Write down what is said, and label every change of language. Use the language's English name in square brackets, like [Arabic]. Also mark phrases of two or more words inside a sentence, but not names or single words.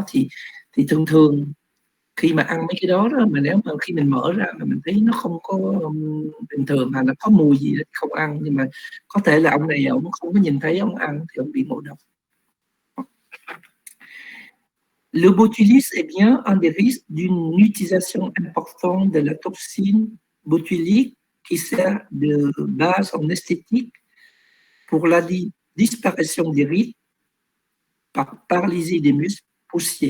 [Vietnamese] Thì thường khi mà ăn mấy cái đó mà nếu mà khi mình mở ra mà mình thấy nó không có bình thường hoặc là có mùi gì thì không ăn, nhưng mà có thể là ông này ông không có nhìn thấy ông ăn thì ông bị ngộ độc. [French] Le botulisme est bien un des risques d'une utilisation importante de la toxine botulique qui sert de base en esthétique pour la disparition des rides par paralysie des muscles poussiers.